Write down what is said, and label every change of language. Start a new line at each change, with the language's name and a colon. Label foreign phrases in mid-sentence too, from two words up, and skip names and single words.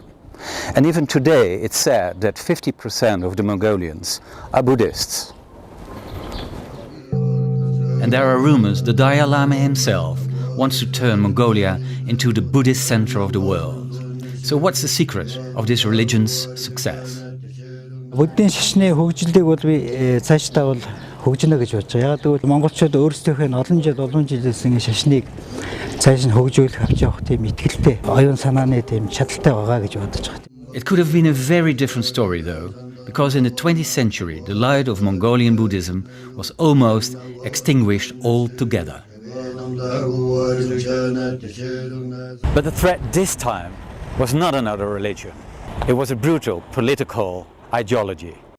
English: And even today, it's said that 50% of the Mongolians are Buddhists. And there are rumors the Dalai Lama himself wants to turn Mongolia into the Buddhist center of the world. So what's the secret of this religion's success?
Mongolian: Буддийн шашны хөгжлийг бол би цаашдаа бол хөгжинө гэж бодож байгаа. Яг тэгвэл монголчууд өөрсдийнхөө олон жилийн шашныг цааш нь хөгжүүлэх авч явах тийм итгэлтэй, оюун санааны тийм чадaltaй байгаа гэж бодож байгаа.
English: It could have been a very different story though, because in the 20th century the light of Mongolian Buddhism was almost extinguished altogether. But the threat this time was not another religion. It was a brutal political ideology.